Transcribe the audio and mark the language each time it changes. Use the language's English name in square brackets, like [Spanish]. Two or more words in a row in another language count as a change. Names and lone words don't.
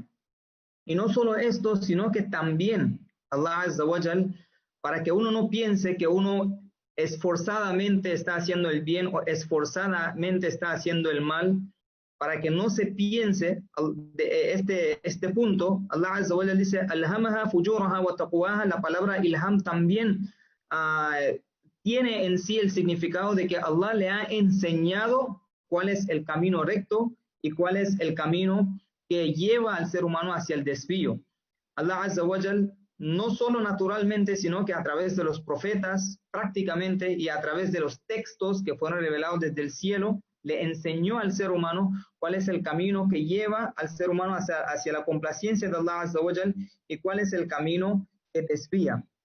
[Spanish] Y no solo esto, sino que también Allah [Arabic] عز وجل, [Spanish] para que uno no piense que uno esforzadamente está haciendo el bien o esforzadamente está haciendo el mal, para que no se piense de este punto, Allah [Arabic] عز وجل [Spanish] dice, [Arabic] ألهمها فجورها وتقواها. [Spanish] La palabra ilham también tiene en sí el significado de que Allah le ha enseñado cuál es el camino recto y cuál es el camino que lleva al ser humano hacia el desvío. Allah [Arabic] عز وجل, [Spanish] no solo naturalmente, sino que a través de los profetas, prácticamente, y a través de los textos que fueron revelados desde el cielo, le enseñó al ser humano cuál es el camino que lleva al ser humano hacia la complacencia de Allah [Arabic] عز وجل [Spanish] y cuál es el camino que desvía.